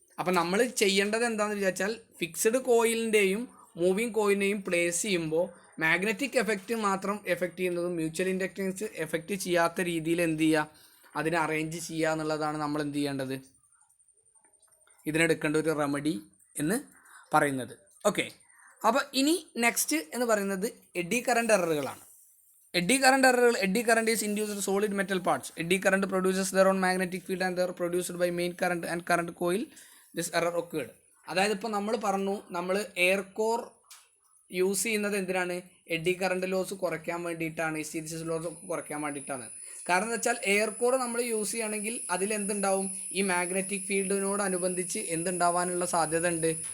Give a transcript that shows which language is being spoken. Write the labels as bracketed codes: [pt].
[ml] അപ്പം നമ്മൾ ചെയ്യേണ്ടത് എന്താണെന്ന് വിചാരിച്ചാൽ ഫിക്സഡ് കോയിലിൻ്റെയും മൂവിങ് കോയിലിനെയും പ്ലേസ് ചെയ്യുമ്പോൾ മാഗ്നറ്റിക് എഫക്റ്റ് മാത്രം എഫക്റ്റ് ചെയ്യുന്നതും മ്യൂച്വൽ ഇൻഡക്റ്റൻസ് എഫക്റ്റ് ചെയ്യാത്ത രീതിയിൽ എന്ത് ചെയ്യുക? അതിനെ അറേഞ്ച് ചെയ്യുക എന്നുള്ളതാണ് നമ്മൾ എന്ത് ചെയ്യേണ്ടത്? ഇതിനെടുക്കേണ്ട ഒരു റെമഡി എന്ന് പറയുന്നത്. ഓക്കെ, അപ്പോൾ ഇനി നെക്സ്റ്റ് എന്ന് പറയുന്നത് AD current എററുകളാണ്. [en] Eddy current is induced in solid metal parts. Eddy current produces their own magnetic field and they are produced by main current and current coil. This error occurred. [ml] അതായത് ഇപ്പോൾ നമ്മൾ പറഞ്ഞു, നമ്മൾ air core use ചെയ്യുന്നത് എന്തിനാണ്? AD current loss കുറയ്ക്കാൻ വേണ്ടിയിട്ടാണ്, hysteresis loss കുറയ്ക്കാൻ വേണ്ടിയിട്ടാണ്. കാരണം എന്താ വെച്ചാൽ എയർ കോർ നമ്മൾ യൂസ് ചെയ്യുകയാണെങ്കിൽ അതിലെന്തുണ്ടാവും? ഈ മാഗ്നറ്റിക് ഫീൽഡിനോടനുബന്ധിച്ച് എന്തുണ്ടാവാനുള്ള സാധ്യത ഉണ്ട്?